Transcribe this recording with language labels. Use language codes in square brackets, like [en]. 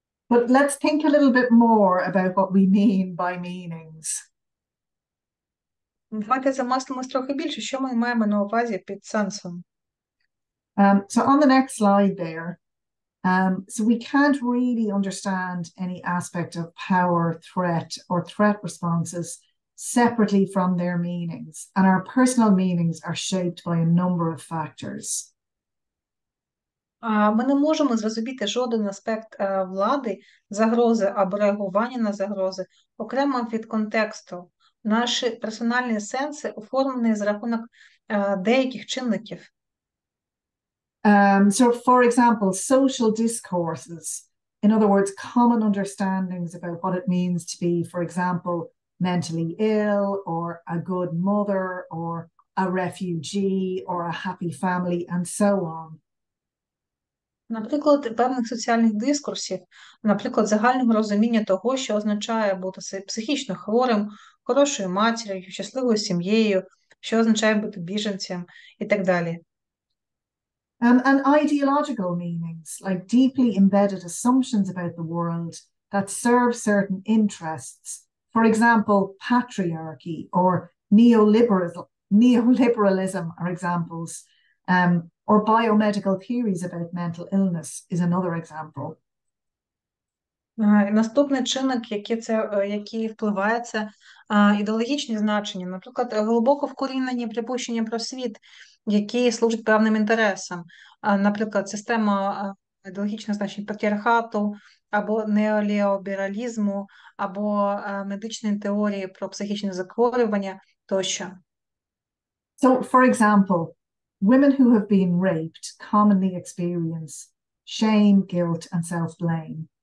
[en] But let's think a little bit more about what we mean by meanings. [uk] Давайте замислимось трохи більше, що ми маємо на увазі під сенсом. [en] So on the next slide there, so we can't really understand any aspect of power, threat, or threat responses separately from their meanings, and our personal meanings are shaped by a number of factors. [uk] Ми не можемо зрозуміти жоден аспект влади, загрози або реагування на загрози окремо від контексту. Наші персональні сенси оформлені за рахунок деяких чинників. [en] So, for example, social discourses, in other words, common understandings about what it means to be, for example, mentally ill, or a good mother, or a refugee, or a happy family, and so on. [uk] Наприклад, певних соціальних дискурсів, наприклад, загального розуміння того, що означає бути психічно хворим, хорошою матір'ю, щасливою сім'єю, що означає бути біженцем і так далі. [en] And ideological meanings, like deeply embedded assumptions about the world that serve certain interests. For example, patriarchy or neoliberalism are examples, or biomedical theories about mental illness is another example. [uk] Наступний чинник, який впливає, це ідеологічні значення, наприклад, глибоко вкорінені припущення про світ, які служать певним інтересам. Наприклад, система ідеологічних значень патріархату, або неолібералізму, або медичної теорії про психічні захворювання тощо. [en] So, for example, women who have been raped commonly experience shame, guilt, and self-blame.